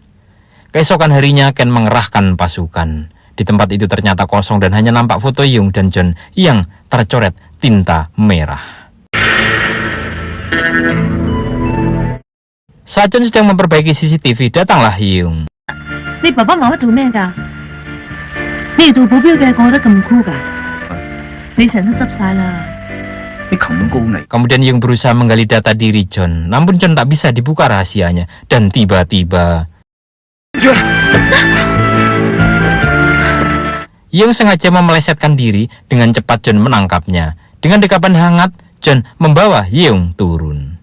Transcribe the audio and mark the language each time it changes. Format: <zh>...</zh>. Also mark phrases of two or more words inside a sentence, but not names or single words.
<id>Keesokan harinya Ken mengerahkan pasukan. Di tempat itu ternyata kosong dan hanya nampak foto Yeung dan John yang tercoret tinta merah. Saat John sedang memperbaiki CCTV, datanglah Yeung.</id> <yue>Ni papa mama 做咩㗎？你做保鏢嘅過得咁酷㗎？你成身濕晒啦！</yue> <id>Kemudian Yeung berusaha menggali data diri John, namun John tak bisa dibuka rahasianya. Dan tiba-tiba Yeung sengaja memelesetkan diri. Dengan cepat John menangkapnya. Dengan dekapan hangat, John membawa Yeung turun.</id>